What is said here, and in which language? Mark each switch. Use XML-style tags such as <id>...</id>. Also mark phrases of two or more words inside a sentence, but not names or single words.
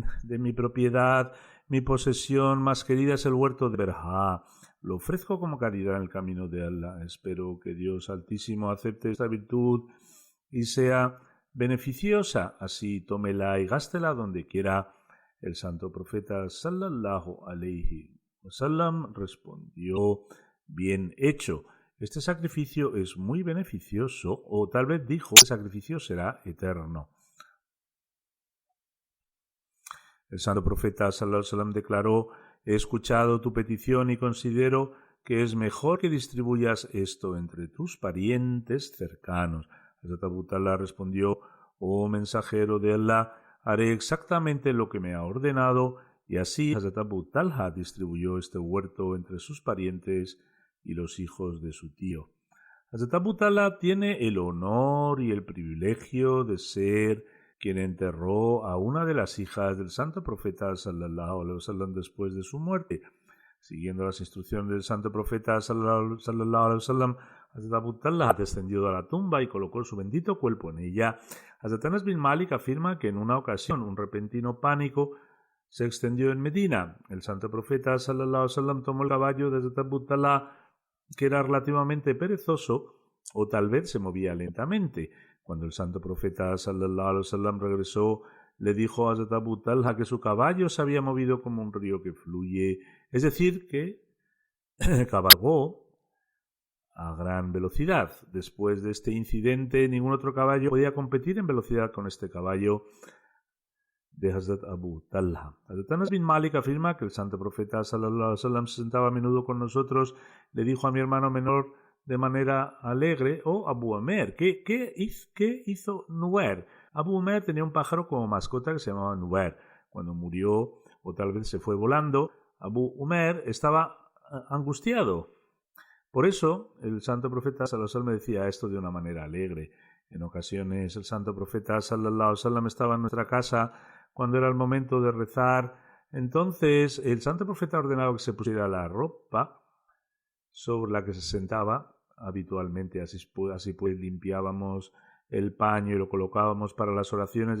<es>De mi propiedad, mi posesión más querida es el huerto de Berja. Lo ofrezco como caridad en el camino de Allah. Espero que Dios Altísimo acepte esta virtud y sea beneficiosa. Así tómela y gástela donde quiera. El santo profeta</es> <ar>صلى الله عليه وسلم</ar> <es>respondió: bien hecho. Este sacrificio es muy beneficioso, o tal vez dijo: el sacrificio será eterno. El santo profeta</es> <ar>صلى الله عليه وسلم</ar> <es>declaró: he escuchado tu petición y considero que es mejor que distribuyas esto entre tus parientes cercanos. Hazrat Abu Talha respondió: oh mensajero de Allah, haré exactamente lo que me ha ordenado. Y así Hazrat Abu Talha distribuyó este huerto entre sus parientes y los hijos de su tío. Hazrat Abu Talha tiene el honor y el privilegio de ser quien enterró a una de las hijas del santo profeta</es> <ar>صلى الله عليه وسلم</ar> <es>después de su muerte. Siguiendo las instrucciones del santo profeta</es> <ar>صلى الله عليه وسلم,</ar> <es>Hazrat Abu Talha descendió a la tumba y colocó su bendito cuerpo en ella. Hazrat Anas bin Malik afirma que en una ocasión un repentino pánico se extendió en Medina. El santo profeta</es> <ar>صلى الله عليه وسلم</ar> <es>tomó el caballo de Hazrat Abu Talha, que era relativamente perezoso o tal vez se movía lentamente. Cuando el santo profeta</es> <ar>صلى الله عليه وسلم</ar> <es>regresó, le dijo a Hazrat Abu Talha que su caballo se había movido como un río que fluye, es decir, que cabalgó a gran velocidad. Después de este incidente, ningún otro caballo podía competir en velocidad con este caballo de Hazrat Abu Talha. Hazrat Anas bin Malik afirma que el santo profeta</es> <ar>صلى الله عليه وسلم</ar> <es>se sentaba a menudo con nosotros. Le dijo a mi hermano menor de manera alegre: oh Abu Umer, ¿qué hizo Nuer? Abu Umer tenía un pájaro como mascota que se llamaba Nuer. Cuando murió, o tal vez se fue volando, Abu Umer estaba angustiado. Por eso el santo profeta</es> <ar>صلى الله عليه وسلم</ar> <es>decía esto de una manera alegre. En ocasiones el santo profeta</es> <ar>صلى الله عليه وسلم</ar> <es>estaba en nuestra casa cuando era el momento de rezar. Entonces el santo profeta ordenaba que se pusiera la ropa sobre la que se sentaba habitualmente. Así pues limpiábamos el paño y lo colocábamos para las oraciones.</es>